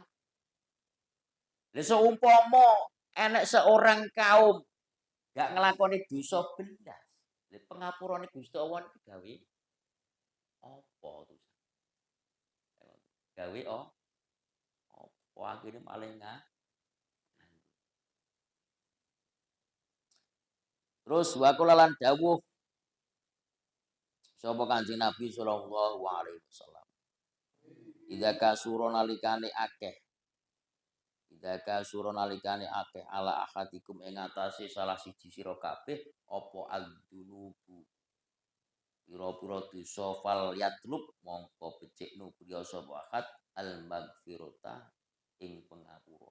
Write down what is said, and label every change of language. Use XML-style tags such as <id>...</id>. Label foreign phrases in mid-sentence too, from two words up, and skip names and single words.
<jv>Lah seumpama enek seorang kaum gak nglakoni dosa blas, lha pengapurane Gusti Allah iki gawe apa terus? Gawe apa akhire malah terus</jv> <ar>وقال</ar> <jv>lan dawuh sapa Kanjeng Nabi</jv> <ar>صلى الله عليه وسلم. إذا كثر</ar> <jv>nalikane akeh.</jv> <ar>إذا كثر</ar> <jv>nalikane akeh</jv> <ar>على أحدكم</ar> <jv>ing atase salah siji sira kabeh apa adzunubu. Pira-pira dosa</jv> <ar>فليطلب</ar> <jv>mongko becikno priya sapa</jv> <ar>أحد المغفرة</ar> <jv>ing pangapura.</jv>